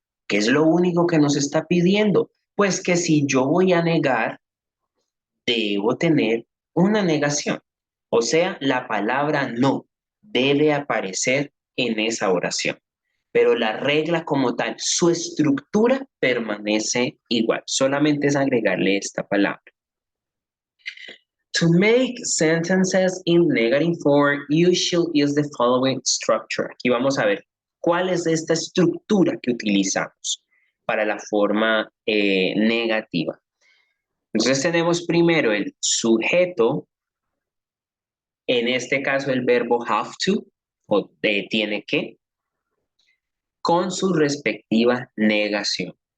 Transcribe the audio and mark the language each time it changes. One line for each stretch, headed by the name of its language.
Spanish: ¿Qué es lo único que nos está pidiendo? Pues que si yo voy a negar, debo tener una negación. O sea, la palabra no debe aparecer en esa oración. Pero la regla como tal, su estructura permanece igual. Solamente es agregarle esta palabra.
English: To make sentences in negative form, you should use the following structure.
Spanish: Aquí vamos a ver cuál es esta estructura que utilizamos para la forma negativa. Entonces tenemos primero el sujeto, en este caso el verbo have to, o tiene que, con su respectiva negación.